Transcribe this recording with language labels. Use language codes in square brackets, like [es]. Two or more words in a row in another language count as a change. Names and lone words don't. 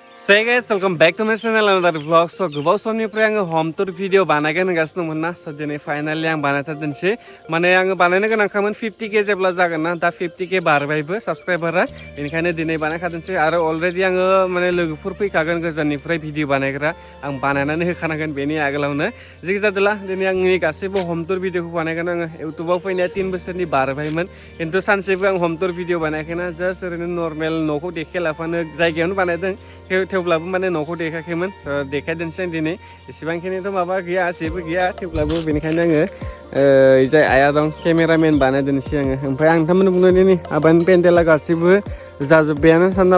[en] So hey guys, welcome back to my channel another vlog. [brx] So gobaw somniफ्राय आङो [en] home tour video [brx] बानायगोन होनगासिनो दंमोन ना. So दिनै finally आं बानायथारदोंसै. माने आङो बानायनो गोनांखामोन 50k जेब्ला जागोन ना दा 50k बारबायबो साबस्क्राइबारा. बेनिखायनो दिनै बानायखादोंसै आरो अलरेडि आङो माने लोगोफोर फैखागोन गोजाननिफ्राय भिडिअ बानायग्रा. आं बानायनानै होखानांगोन बेनि आगोलावनो. जिखि जादोला दिनै आंनि गासैबो [en] home tour [brx] भिडिअखौ बानायगोन आङो. YouTubeआव फैनाया 3 बोसोरनि बारबायमोन. खिन्थु सानसेबो आं [en] home tour [brx] भिडिअ बानायाखैना जास्ट ओरैनो नर्मेल न'खौ देखायलाफानो जायगायावनो बानायदों. थेवब्लाबो माने न'खौ देखायाखैमोन देखायदोंसै आं दिनै एसेबांखिनिथ' माबा गैया जेबो गैया थेवब्लाबो बेनिखायनो आङो जाय आइया दं केमेरामेन बानायदोंसै आङो ओमफ्राय आं नोंथांमोननो बुंनो दिनै हाबानि पेन्डेला गासिबो जाजोब्बायानो सानना